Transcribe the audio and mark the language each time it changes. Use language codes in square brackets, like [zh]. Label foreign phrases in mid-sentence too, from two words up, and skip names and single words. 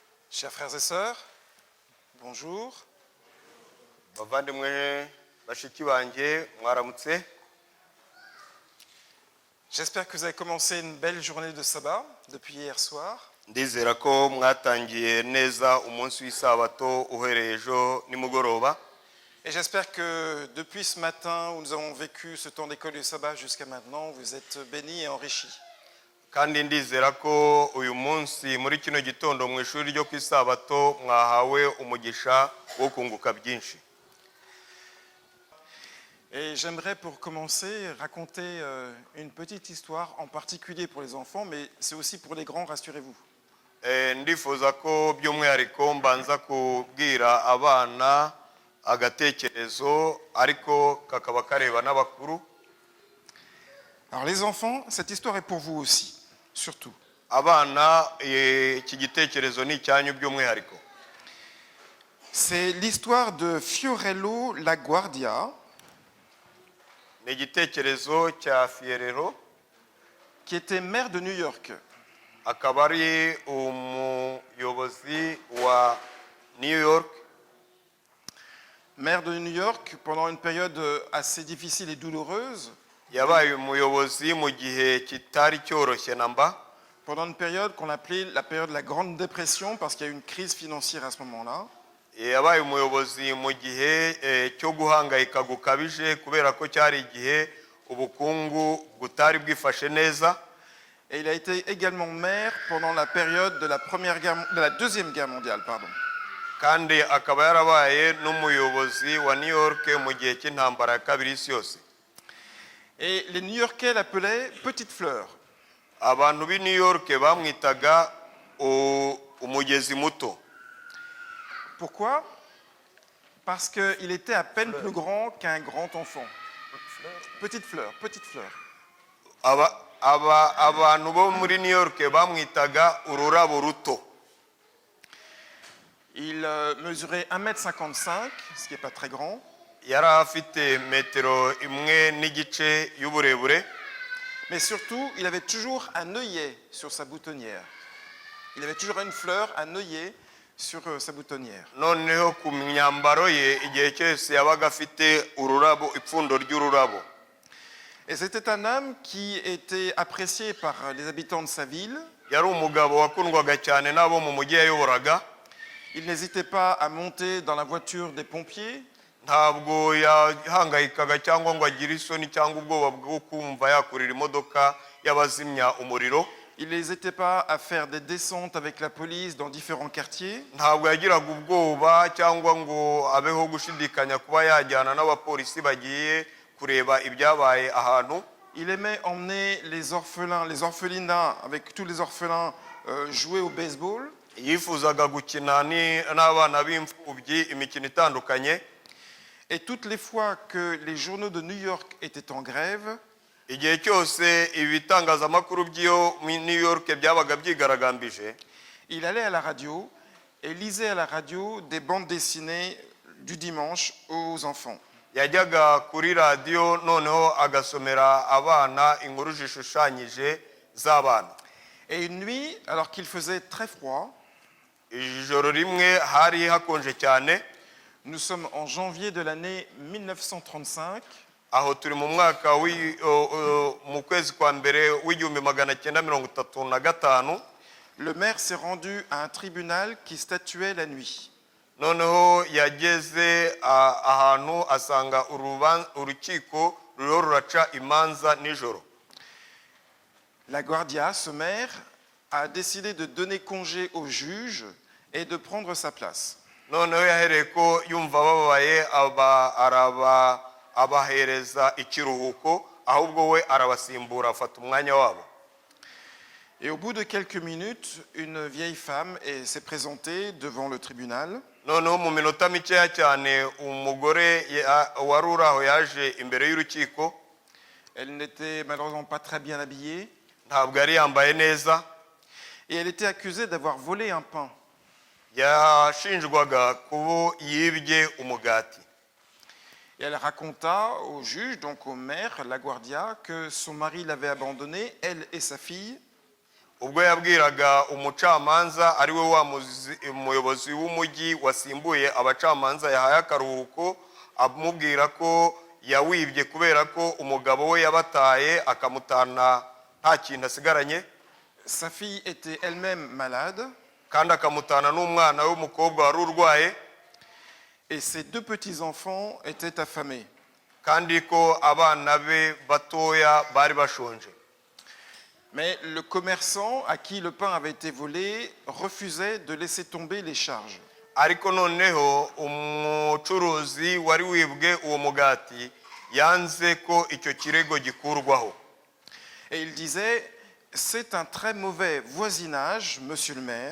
[fr] Chers frères et sœurs, bonjour. J'espère que vous avez commencé une belle journée de sabbat depuis hier soir. [rw] Ndizera ko mwatangiye neza umunsi w'isabato uhereye ejo nimugoroba. [fr] Et j'espère que depuis ce matin où nous avons vécu ce temps d'école du sabbat jusqu'à maintenant, vous êtes bénis et enrichis. [rw] Kandi ndizera ko uyu munsi muri kino gitondo mu ishuri ryo ku isabato mwahawe umugisha wo kunguka byinshi. [fr] Et j'aimerais pour commencer raconter une petite histoire en particulier pour les enfants, mais c'est aussi pour les grands, rassurez-vous. [rw] Ndifuza ko by'umwihariko mbanza kubwira abana agatekerezo ariko kakaba kareba n'abakuru. [fr] Alors les enfants, cette histoire est pour vous aussi, surtout. [rw] Abana iki gitekerezo ni cyanyu by'umwihariko. [fr] C'est l'histoire de Fiorello LaGuardia. [rw] Ni igitekerezo cya Fiorello [fr] Qui était maire de New York. [rw] akaba ari umuyobozi wa New York. [fr] Maire de New York pendant une période assez difficile et douloureuse. [rw] Yabaye umuyobozi mu gihe kitari cyoroshye namba. [fr] Pendant une période qu'on appelait la période de la Grande Dépression parce qu'il y a eu une crise financière à ce moment-là. [rw] Yabaye umuyobozi mu gihe cyo guhangayika gukabije kubera ko cyari igihe ubukungu butari bwifashe neza. [fr] Et il a été également maire pendant la période de la Deuxième Guerre mondiale, pardon. [rw] Kandi akaba yarabaye n'umuyobozi wa New York mu gihe cy'intambara ya kabiri y'isi yose. [fr] Et les New-Yorkais l'appelaient Petite Fleur. [rw] Abantu b'i New York bamwitaga umugezi muto. [fr] Pourquoi? Parce qu'il était à peine plus grand qu'un grand enfant. Petite Fleur, Petite Fleur. [rw] Abantu bo muri New York bamwitaga ururabo ruto. [fr] Il mesurait 1,55 m, ce qui n'est pas très grand. [rw] Yari afite metero imwe n'igice y'uburebure. [fr] Mais surtout, il avait toujours un œillet sur sa boutonnière. Il avait toujours une fleur, un œillet sur sa boutonnière. [rw] Noneho ku myambaro ye igihe cyose yabaga afite ururabo, ipfundo ry'ururabo. [fr] Et c'était un homme qui était apprécié par les habitants de sa ville. [rw] Yari umugabo wakundwaga cyane n'abo mu mujyi yayoboraga. [fr] Il n'hésitait pas à monter dans la voiture des pompiers. [rw] Ntabwo yahangayikaga cyangwa ngo agire isoni cyangwa ubwoba bwo kumva yakurira imodoka y'abazimya umuriro. [fr] Il n'hésitait pas à faire des descentes avec la police dans différents quartiers. [rw] Ntabwo yagiraga ubwoba cyangwa ngo abeho gushidikanya kuba yajyana n'abapolisi bagiye kureba ibyabaye ahantu. [fr] Il aimait emmener les orphelinats, avec tous les orphelins, jouer au baseball. [rw] Yifuzaga gukina n'abana b'imfubyi imikino itandukanye. [fr] Et toutes les fois que les journaux de New York étaient en grève, [rw] igihe cyose ibitangazamakuru by'iyo New York byabaga byigaragambije, [fr] il allait à la radio et lisait à la radio des bandes dessinées du dimanche aux enfants. [rw] Yajyaga kuri radio noneho agasomera abana inkuru zishushanyije z'abana. [fr] Et une nuit, alors qu'il faisait très froid, [rw] ijoro rimwe hari hakonje cyane. [fr] Nous sommes en janvier de l'année 1935. [rw] Aho turi mu mwaka mu kwezi kwa mbere w'igihumbi magana cyenda mirongo itatu na gatanu. [fr] Le maire s'est rendu à un tribunal qui statuait la nuit. [rw] Noneho yageze ahantu asanga urukiko ruriho ruraca imanza nijoro. [fr] LaGuardia, ce maire, a décidé de donner congé au juge et de prendre sa place. [rw] Noneho yahereye ko yumva babaye abahereza ikiruhuko ahubwo we arabasimbura afata umwanya wabo. [fr] Et au bout de quelques minutes, une vieille femme s'est présentée devant le tribunal. [rw] Noneho mu minota mikeya cyane umugore wari uri aho yaje imbere y'urukiko. [fr] Elle n'était malheureusement pas très bien habillée. [rw] Ntabwo yari yambaye neza. [fr] Et elle était accusée d'avoir volé un pain. [rw] Yashinjwaga kuba yibye umugati. [fr] Et elle raconta au juge, donc au maire, LaGuardia, que son mari l'avait abandonnée, elle et sa fille. [rw] ubwo yabwiraga umucamanza ari we wa umuyobozi w'umujyi wasimbuye abacamanza yahaye akaruhuko, amubwira ko yawibye kubera ko umugabo we yabataye akamutana nta kintu asigaranye. [fr] Sa fille était elle-même malade. [rw] Kandi akamutana n'umwana w'umukobwa wari urwaye. [fr] Et ses deux petits-enfants étaient affamés. [rw] Kandi ko abana be batoya bari bashonje. [fr] Mais le commerçant à qui le pain avait été volé refusait de laisser tomber les charges. [rw] Ariko noneho umucuruzi wari wibwe uwo mugati yanze ko icyo kirego gikurwaho. [fr] Et il disait, c'est un très mauvais voisinage, monsieur le maire.